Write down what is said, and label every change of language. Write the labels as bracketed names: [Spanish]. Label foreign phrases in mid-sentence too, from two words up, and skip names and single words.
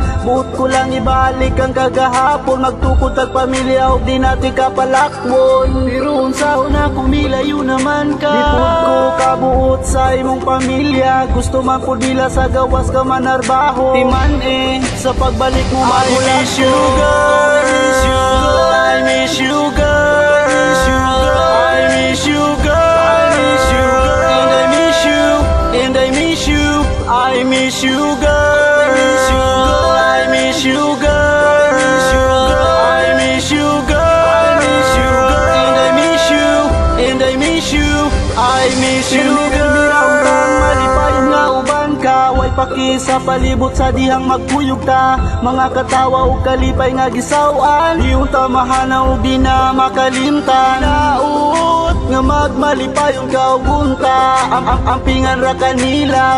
[Cebuano] Buot ko lang ibalik ang kagahapon, magtukod tag pamilya og di natin kapalakwon. Pero unsa na kung milayo naman ka, di pud ko kabuot sa imong pamilya. Gusto man pud nila sa gawas ka manarbaho, di man sa pagbalik mo magulat ko. [English] I miss you girl, I miss you girl, and I miss you, and I miss you, I miss you girl, I miss you girl, I miss you girl, and I miss you, and I miss you, I miss you girl. [Cebuano] Malipayon nga uban ka, way paki sa palibot sa dihang magkuyog ta. Mga katawa o kalipay nga gisawan, iyong tamahan o di na makalimtan. Naut nga magmalipayon ka o gunta, ampingan ra kanila.